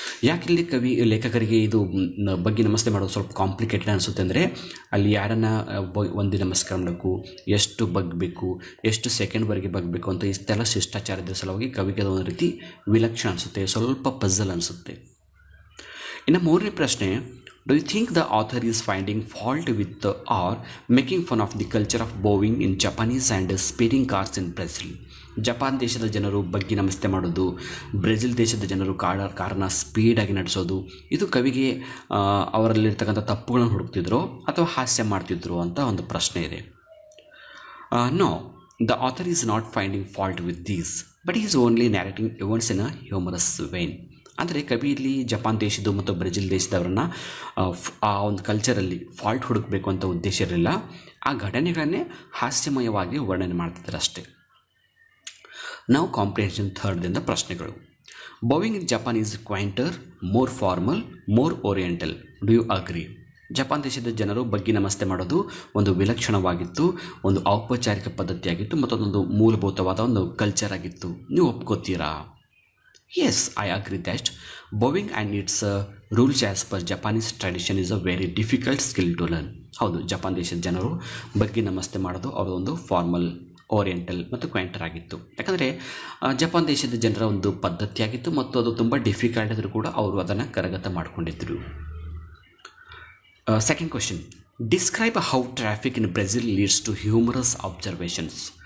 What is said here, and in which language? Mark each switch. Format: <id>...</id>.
<kn>ಯಾಕಿಲ್ಲಿ ಲೇಖಕರಿಗೆ ಇದು ಬಗ್ಗೆ ನಮಸ್ತೆ ಮಾಡೋದು ಸ್ವಲ್ಪ ಕಾಂಪ್ಲಿಕೇಟೆಡ್ ಅನಿಸುತ್ತೆ ಅಂದರೆ ಅಲ್ಲಿ ಯಾರನ್ನು ಒಂದು ನಮಸ್ಕಾರ ಮಾಡಬೇಕು, ಎಷ್ಟು ಬಗ್ಬೇಕು, ಎಷ್ಟು ಸೆಕೆಂಡ್ವರೆಗೆ ಬಗ್ಬೇಕು ಅಂತ ಇಷ್ಟೆಲ್ಲ ಶಿಷ್ಟಾಚಾರದ ಸಲುವಾಗಿ ಕವಿಗೆ ಒಂದು ರೀತಿ ವಿಲಕ್ಷಣ ಅನಿಸುತ್ತೆ, ಸ್ವಲ್ಪ ಪಜಲ್ ಅನಿಸುತ್ತೆ. ಇನ್ನು ಮೂರನೇ ಪ್ರಶ್ನೆ,</kn> <en>do you think the author is finding fault with or making fun of the culture of bowing in Japanese and speeding cars in Brazil?</en> <kn>Japan ದೇಶದ ಜನರು ಬಗ್ಗಿ ನಮಸ್ತೆ ಮಾಡೋದು, ಬ್ರೆಜಿಲ್ ದೇಶದ ಜನರು ಕಾರನ್ನು ಸ್ಪೀಡಾಗಿ ನಡೆಸೋದು, ಇದು ಕವಿಗೆ ಅವರಲ್ಲಿರ್ತಕ್ಕಂಥ ತಪ್ಪುಗಳನ್ನು ಹುಡುಕ್ತಿದ್ರು ಅಥವಾ ಹಾಸ್ಯ ಮಾಡ್ತಿದ್ರು ಅಂತ ಒಂದು ಪ್ರಶ್ನೆ ಇದೆ.</kn> <en>No, the author is not finding fault with these but is only narrating events in a humorous vein.</en> <kn>ಅಂದರೆ ಕವಿ ಇಲ್ಲಿ ಜಪಾನ್ ದೇಶದ್ದು ಮತ್ತು ಬ್ರೆಜಿಲ್ ದೇಶದವರನ್ನು ಆ ಒಂದು ಕಲ್ಚರಲ್ಲಿ ಫಾಲ್ಟ್ ಹುಡುಕಬೇಕು ಅಂತ ಉದ್ದೇಶ ಇರಲಿಲ್ಲ, ಆ ಘಟನೆಗಳನ್ನೇ ಹಾಸ್ಯಮಯವಾಗಿ ವರ್ಣನೆ ಮಾಡ್ತಿದ್ದಾರೆ ಅಷ್ಟೇ. ನಾವು ಕಾಂಪ್ರಿಹೆನ್ಷನ್ ಥರ್ಡ್ದಿಂದ ಪ್ರಶ್ನೆಗಳು.</kn> <en>Bowing in Japan is quainter, more formal, more oriental, do you agree?</en> <kn>Japan ದೇಶದ ಜನರು ಬಗ್ಗಿ ನಮಸ್ತೆ ಮಾಡೋದು ಒಂದು ವಿಲಕ್ಷಣವಾಗಿತ್ತು, ಒಂದು ಔಪಚಾರಿಕ ಪದ್ಧತಿಯಾಗಿತ್ತು ಮತ್ತು ಅದೊಂದು ಮೂಲಭೂತವಾದ ಒಂದು ಕಲ್ಚರ್ ಆಗಿತ್ತು. ನೀವು ಒಪ್ಕೋತೀರಾ?</kn> <en>Yes, I agree that bowing and its rules as per Japanese tradition is a very difficult skill to learn.</en> <kn>ಹೌದು, ಜಪಾನ್ ದೇಶದ ಜನರು ಬಗ್ಗಿ ನಮಸ್ತೆ ಮಾಡೋದು ಅವರೊಂದು ಫಾರ್ಮಲ್, ಓರಿಯೆಂಟಲ್ ಮತ್ತು ಕ್ವೈಂಟರ್ ಆಗಿತ್ತು. ಯಾಕಂದರೆ ಜಪಾನ್ ದೇಶದ ಜನರ ಒಂದು ಪದ್ಧತಿಯಾಗಿತ್ತು ಮತ್ತು ಅದು ತುಂಬ ಡಿಫಿಕಲ್ಟ್ ಆದರೂ ಕೂಡ ಅವರು ಅದನ್ನು ಕರಗತ ಮಾಡಿಕೊಂಡಿದ್ದರು.</kn> <en>Second question, describe how traffic in Brazil leads to humorous observations.</en>